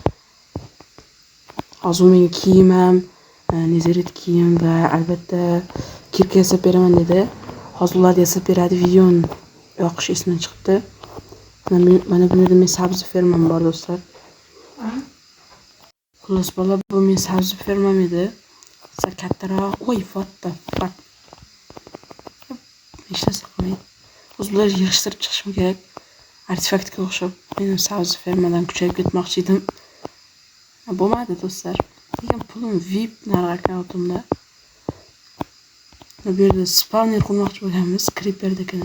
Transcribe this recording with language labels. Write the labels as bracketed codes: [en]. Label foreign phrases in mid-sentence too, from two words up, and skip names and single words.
[uz] Hozir men kiyimim, nezaret kiyim va albatta kirka yasab beraman dedi. Hozir ular yasab beradi, videoni yoqish esimdan chiqibdi. Mana bu yerda men sabzi fermam bor do'stlar. Xullas bola, bu men sabzi fermam edi. Sal kattaroq. Voy, [en] what the fuck. [uz] Hech narsa qilmaydi. O'zi bular yig'ishtirib chiqishim kerak. Artefaktga o'xshab men sabzi fermadan kuchayib ketmoqchi edim. Bo'lmadi do'stlar. Lekin pulim VIP narx akkauntimda. Bu yerda spawner qurmoqchi bo'lganmiz, creeperdagini.